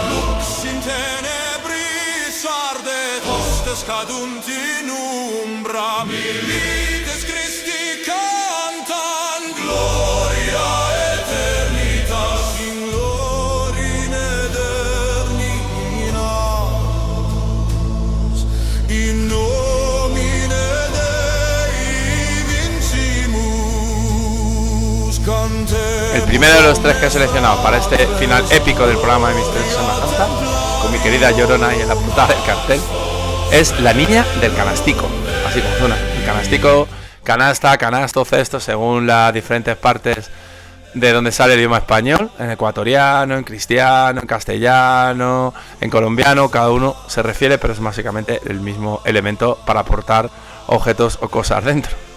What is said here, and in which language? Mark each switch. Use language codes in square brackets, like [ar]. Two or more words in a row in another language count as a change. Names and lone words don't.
[la] Lux in tenebris ardet, hostes cadunt in umbra, milites Christi cantant, gloria eternitas in glorine eternitas, in nomine Dei vincimus canter. [es] El primero de los 3 que he seleccionado para este final épico del programa de Misterios de Semana Santa, con mi querida Llorona y en la puntada del cartel, es La Niña del Canastico, así como suena. El canastico, canasta, canasto, cesto, según las diferentes partes de donde sale el idioma español, en ecuatoriano, en cristiano, en castellano, en colombiano, cada uno se refiere, pero es básicamente el mismo elemento para aportar objetos o cosas dentro.